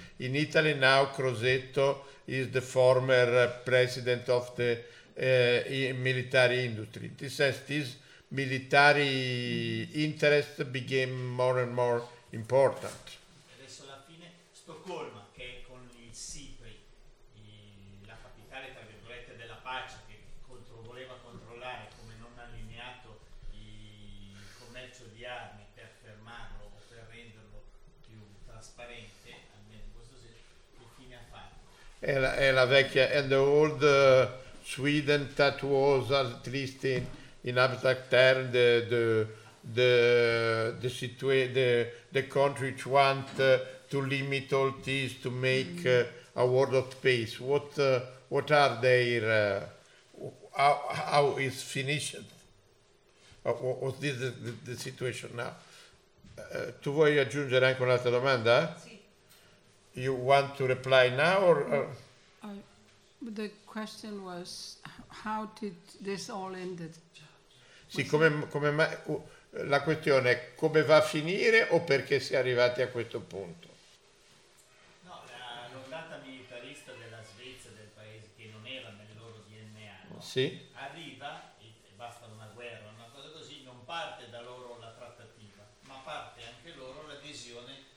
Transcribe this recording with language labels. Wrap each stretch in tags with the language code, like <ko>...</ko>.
<en>In Italy now, Crosetto is the former president of the military industry. This says this military interest became more and more important.</en> <it>Adesso alla fine Stoccolma, che è con il SIPRI, la capitale tra virgolette della pace, che voleva controllare, come non allineato, il commercio di armi per fermarlo o per renderlo più trasparente, almeno in questo senso, che fine ha fatto? È la vecchia,</it> <en>and the old Sweden that was at least in abstract term the country which want to limit all this, to make a world of peace. What are their, how is finished? What is the situation now?</en> <it>Tu vuoi aggiungere anche un'altra domanda? Sì.</it> <en>You want to reply now or? The question was, how did this all ended?</en> <it>Sì, come mai... La questione è come va a finire o perché si è arrivati a questo punto? No, l'ondata militarista della Svezia, del paese che non era nel loro DNA, no? Sì. Arriva e basta una guerra, una cosa così, non parte da loro la trattativa, ma parte anche loro l'adesione</it>